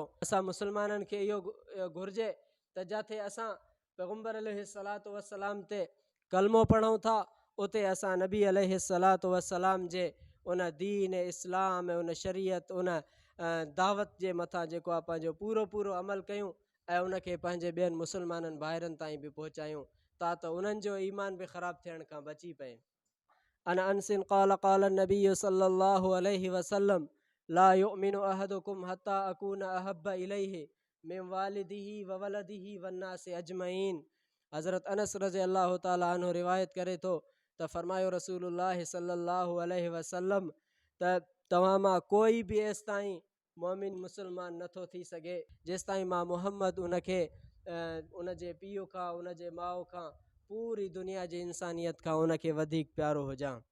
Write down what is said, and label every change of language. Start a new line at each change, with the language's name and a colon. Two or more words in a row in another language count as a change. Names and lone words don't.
Sindhi: असां मुसलमाननि खे इहो घुरिजे त जिथे असां पैगम्बर
Arabic: عليه الصلاة والسلام
Sindhi: ते कलमो पढ़ूं था, उते असां नबी
Arabic: عليه الصلاة والسلام
Sindhi: जे उन दीन इस्लाम उन शरीयत उन दावत जे मथां जेको आहे पंहिंजो पूरो अमल कयूं ऐं उनखे पंहिंजे ॿियनि मुसलमाननि भाइरनि ताईं बि पहुचायूं, त उन्हनि जो ईमान बि ख़राबु थियण खां बची पए।
Arabic: عن أنس قال قال نبي صلى الله عليه وسلم لا يؤمن أحدكم حتى أكون أحب إليه من والده وولده والناس أجمعين.
Sindhi: हज़रत अनस
Arabic: رضي الله تعالى عنه
Sindhi: रिवायत करे थो त फरमायो रसूलुल्लाह
Arabic: صلى الله عليه وسلم
Sindhi: त तव्हां मां कोई बि एसि ताईं मोमिन मुसलमान नथो थी सघे जेसि ताईं मां मुहम्मद उनखे उन जे पीउ खां, उन जे माउ खां, पूरी दुनिया जी इंसानियत खां उनखे वधीक प्यारो हुजां।